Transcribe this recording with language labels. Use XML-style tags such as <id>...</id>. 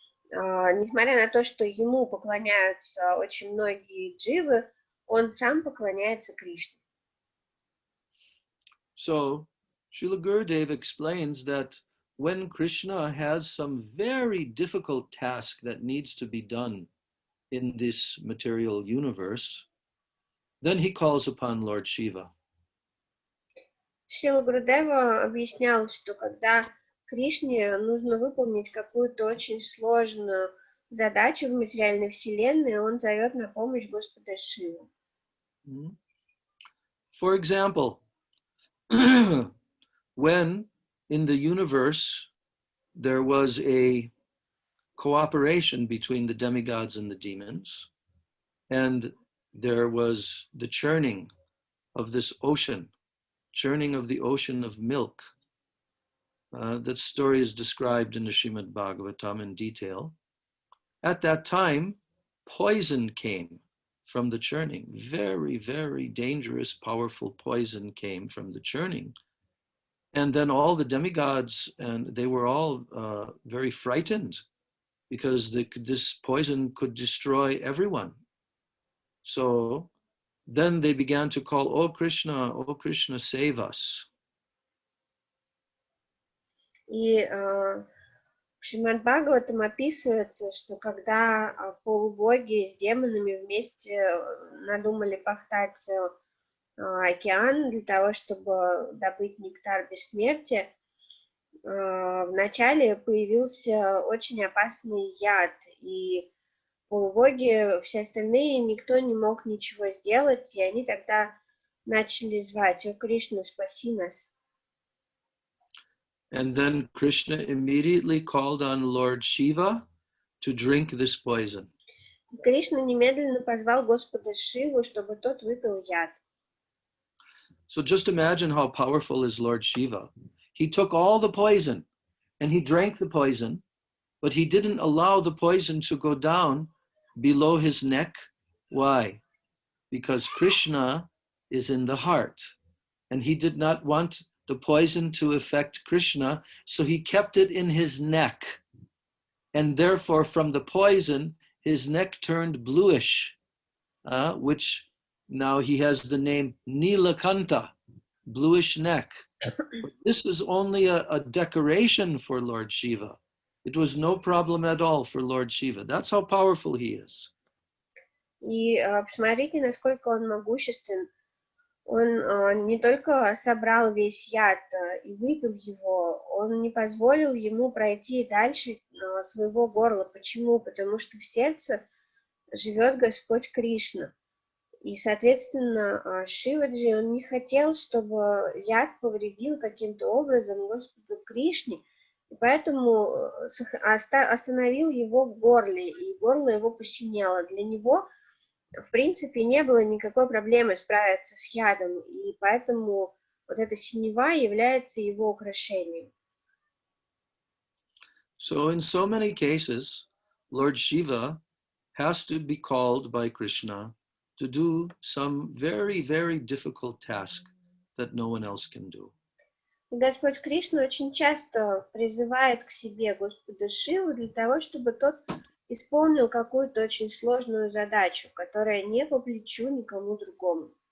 <ru>Несмотря на то, что ему поклоняются очень многие дживы, он сам поклоняется Кришне.</ru> <en>So, Srila Gurudev explains that when Krishna has some very difficult task that needs to be done in this material universe, then he calls upon Lord Shiva.</en> <ru>Шрила Гурудева объяснял, что когда Кришне нужно выполнить какую-то очень сложную задачу в материальной вселенной, он зовет на помощь Господа Шиву.</ru> <en>For example, when in the universe there was a cooperation between the demigods and the demons, and there was the churning of this ocean, churning of the ocean of milk. That story is described in the Shrimad Bhagavatam in detail. At that time, poison came from the churning. Very, very dangerous, powerful poison came from the churning. And then all the demigods, and they were all very frightened because this poison could destroy everyone. So then they began to call, "Oh Krishna, save us."</en> <ru>И В Шримад Бхагаватам описывается, что когда полубоги с демонами вместе надумали пахтать океан для того, чтобы добыть нектар бессмертия, вначале появился очень опасный яд, и полубоги, все остальные, никто не мог ничего сделать, и они тогда начали звать: «О, Кришна, спаси нас».</ru> <en>And then Krishna immediately called on Lord Shiva to drink this poison.</en> <ru>Кришна немедленно позвал Господа Шиву, чтобы тот выпил яд.</ru> <en>So just imagine how powerful is Lord Shiva. He took all the poison and he drank the poison, but he didn't allow the poison to go down below his neck. Why? Because Krishna is in the heart, and he did not want the poison to affect Krishna, so he kept it in his neck. And therefore, from the poison, his neck turned bluish, which now he has the name Nilakanta, bluish neck. But this is only a decoration for Lord Shiva. It was no problem at all for Lord Shiva. That's how powerful he is.</en> <ru>И посмотрите, насколько он могуществен. Он не только собрал весь яд и выпил его, он не позволил ему пройти дальше своего горла. Почему? Потому что в сердце живет Господь Кришна. И, соответственно, Шиваджи, он не хотел, чтобы яд повредил каким-то образом Господу Кришне, и поэтому остановил его в горле, и горло его посинело. Для него, в принципе, не было никакой проблемы справиться с ядом, и поэтому вот эта синева является его украшением.</ru> <en>So in so many cases, Lord Shiva has to be called by Krishna to do some very, very difficult task that no one else can do.</en> <ru>И Господь Кришна очень часто призывает к себе Господа Шиву для того, чтобы тот исполнил какую-то очень сложную задачу, которая не по плечу никому другому.</ru>